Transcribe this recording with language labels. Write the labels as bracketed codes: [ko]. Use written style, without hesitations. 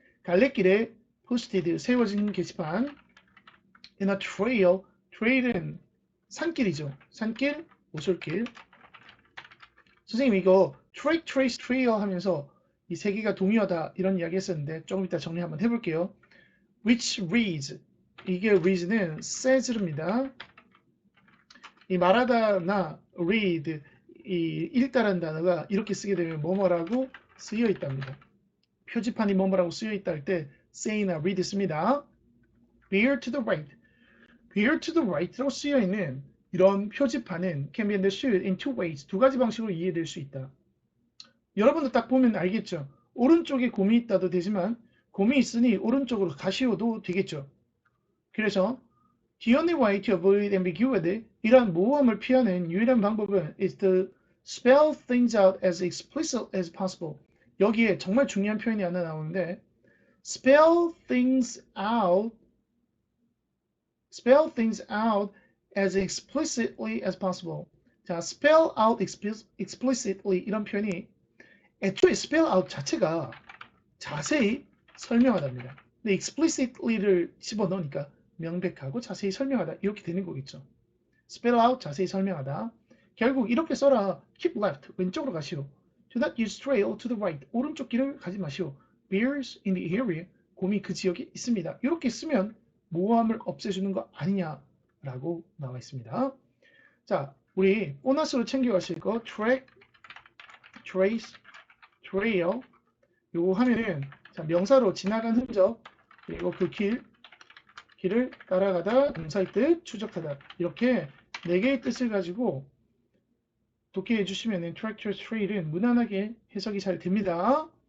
[ko] 갈래길에 posted, 세워진 게시판, [en] in a trail, [ko] trail은 산길이죠. 산길, 오솔길. 선생님 이거 track, trace, trail 하면서 이 세 개가 동의어다 이런 이야기 했었는데 조금 이따 정리 한번 해볼게요. [en] which reads, [ko] 이게 reads는 says입니다. 이 말하다나 read, 이 읽다라는 단어가 이렇게 쓰게 되면 뭐뭐라고 쓰여 있답니다. 표지판이 뭐뭐라고 쓰여 있다 할 때 say나 read 씁니다. [en] bear to the right, bear to the right로 쓰여 있는 이런 표지판은 can be understood in two ways, [ko] 두 가지 방식으로 이해될 수 있다. 여러분도 딱 보면 알겠죠. 오른쪽에 곰이 있다도 되지만 곰이 있으니 오른쪽으로 가시오도 되겠죠. [en] 그래서 the only way to avoid ambiguity, [ko] 이런 모호함을 피하는 유일한 방법은 [en] is to spell things out as explicit as possible. [ko] 여기에 정말 중요한 표현이 하나 나오는데 [en] spell things out as explicitly as possible. [ko] 자, spell out explicitly 이런 표현이 애초에 spell out 자체가 자세히 설명하답니다. 근데 explicitly를 집어넣으니까 명백하고 자세히 설명하다 이렇게 되는 거겠죠. spell out 자세히 설명하다. 결국 이렇게 써라. [en] keep left [ko] 왼쪽으로 가시오. [en] do not use trail to the right [ko] 오른쪽 길을 가지 마시오. [en] bears in the area [ko] 곰이 그 지역에 있습니다. 이렇게 쓰면 모함을 없애주는 거 아니냐라고 나와 있습니다. 자, 우리 보너스로 챙겨가실 거 track, trace, trail 요거 하면은 자, 명사로 지나간 흔적 그리고 그 길을 따라가다 동사의 뜻 추적하다 이렇게 4개의 뜻을 가지고 독해해 주시면은 track, trace, trail은 무난하게 해석이 잘 됩니다.